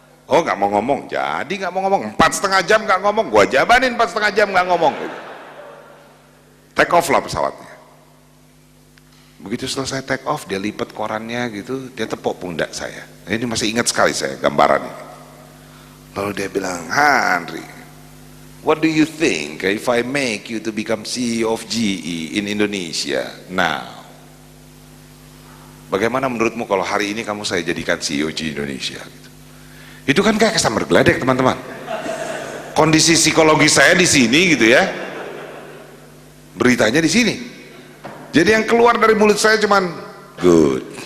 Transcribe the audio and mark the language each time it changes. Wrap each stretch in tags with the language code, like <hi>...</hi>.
<id>Oh nggak mau ngomong, jadi nggak mau ngomong. 4,5 jam nggak ngomong, gua jabanin 4,5 jam nggak ngomong. Take off lah pesawatnya. Begitu selesai take off, dia lipat korannya gitu, dia tepuk pundak saya. Ini masih ingat sekali saya gambaran ini. Lalu dia bilang,</id> <en>Henry, what do you think if I make you to become CEO of GE in Indonesia now?</en> <id>Bagaimana menurutmu kalau hari ini kamu saya jadikan CEO GE Indonesia? Gitu. Itu kan kayak kesambar geledek teman-teman. Kondisi psikologi saya di sini gitu ya, beritanya di sini. Jadi yang keluar dari mulut saya cuman good.</id>